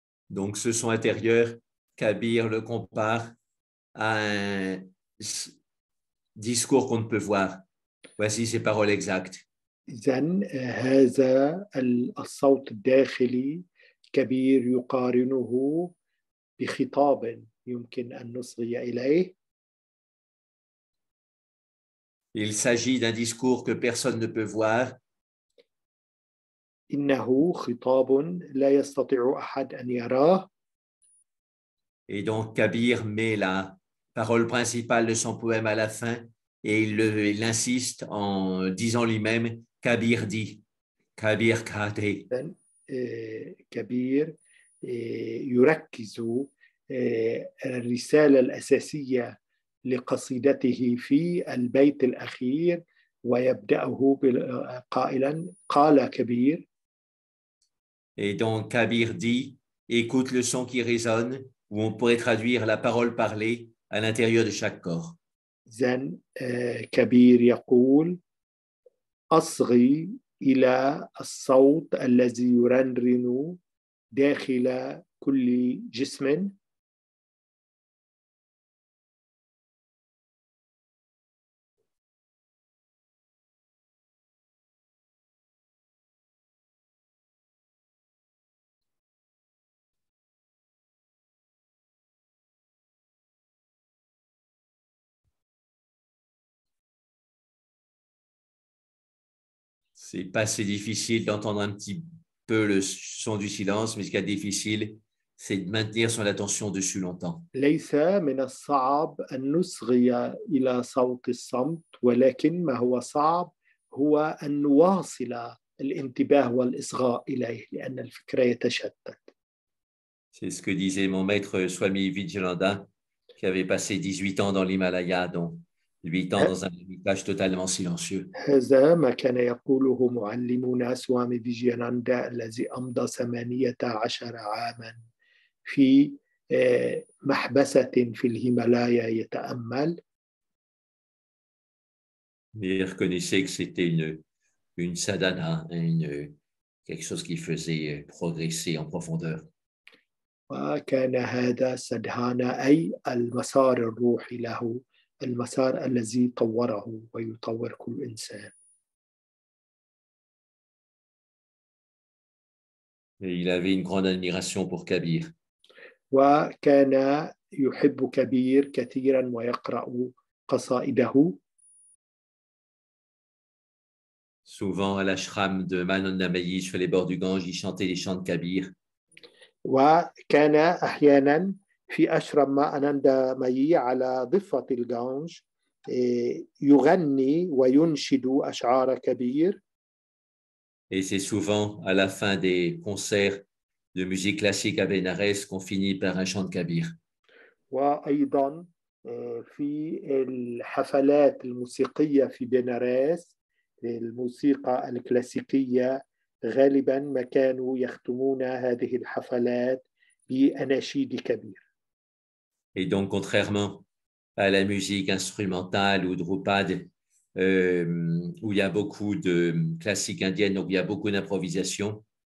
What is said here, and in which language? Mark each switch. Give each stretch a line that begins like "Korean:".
French: Donc, ce son intérieur, Kabir le compare à un discours qu'on ne peut voir. Voici ses paroles exactes.
Arabic: إذن هذا الصوت الداخلي كبير يقارنه بخطاب يمكن أن نصغي إليه.
French: Il s'agit d'un discours que personne ne peut voir.
Arabic: إنه خطاب لا يستطيع أحد أن يراه.
French: Et donc, Kabir met la parole principale de son poème à la fin et il insiste en disant lui-même Kabir dit, Kabir kate.
Arabic: كبير يركز الرسالة الأساسية لقصيدته في البيت الأخير ويبدأه قائلا قال كبير.
French: Et donc, Kabir dit, écoute le son qui résonne, où on pourrait traduire la parole parlée à l'intérieur de chaque corps.
Arabic: إذن كبير يقول أصغي إلى الصوت الذي يرنرن داخل كل جسم.
French: C'est pas si difficile d'entendre un petit peu le son du silence, mais ce qui est difficile, c'est de maintenir son attention dessus longtemps.
Arabic: ليس من الصعب أن نصغي إلى صوت الصمت، ولكن ما هو صعب هو أن نواصل الانتباه والإصغاء إليه لأن الفكر يتشتت.
French: C'est ce que disait mon maître Swami Vijayananda, qui avait passé 18 ans dans l'Himalaya, dont 8 ans dans un village totalement silencieux.
Arabic: هذا ما كان يقوله معلمنا سوامي فيجياناندا الذي أمضى 18 عاما في محبسة في الهيمالايا يتأمل.
French: Mais il reconnaissait que c'était une sadhana, quelque chose qui faisait progresser en profondeur.
Arabic: وكان هذا سدهانا أي المسار الروحي له، المسار الذي طوره ويطور كل إنسان.
French: Et il avait une grande admiration pour Kabir.
Arabic: وكان يحب كبير كثيرا ويقرأ قصائده.
French: Souvent à l'ashram de Manandamayi, sur les bords du Gange, il chantait les chants de Kabir.
Arabic: وكان أحيانا في أشرم أناندا مايي على ضفة الغانج يغني وينشد أشعار كبير.
French: Et c'est souvent à la fin des concerts de musique classique à Benares qu'on finit par un chant de Kabir.
Arabic: وأيضا في الحفلات الموسيقية في بنارس الموسيقى الكلاسيكية غالبا ما كانوا يختمون هذه الحفلات بأناشيد كبير.
French: Et donc, contrairement à la musique instrumentale ou drupad, où il y a beaucoup de classiques indiennes, donc il y a beaucoup d'improvisation,